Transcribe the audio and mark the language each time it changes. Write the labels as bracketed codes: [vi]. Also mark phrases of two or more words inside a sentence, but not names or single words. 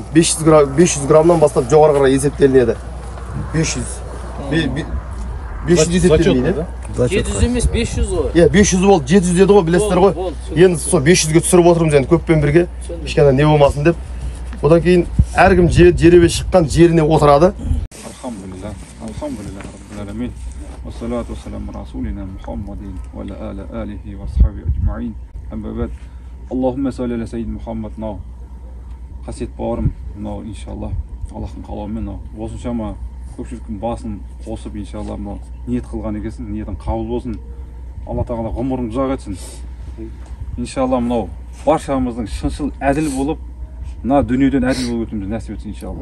[kk] 500 граммнан бастап жоғары қарай есептелінеді. 500 есептелмейді. 700 емес 500 ғой. 500 болды, 700 деді ғой, білесіздер ғой. Енді сол 500-ге түсіріп отырмыз енді көппен бірге. Ешқандай не болмасын деп. Одан кейін әркім жеребе шыққан жеріне отырады. [ar] الحمد لله رب العالمين والصلاة والسلام رسولنا محمد وعلى آله وأصحابه أجمعين. أما بعد. اللهم صل على سيد محمد. [kk] Қасиет бауырым, мынау иншалла Аллахтың қалауымен осыншама көпшіліктің басын қосып иншалла мынау ниет қылған екенсің, ниетің қабыл болсын. Алла тағала ғұмырыңды ұзақ етсін. Иншалла мынау баршамыздың шыншыл әділ болып, мына дүниеден әділ болып өтуімізді нәсіп етсін иншалла.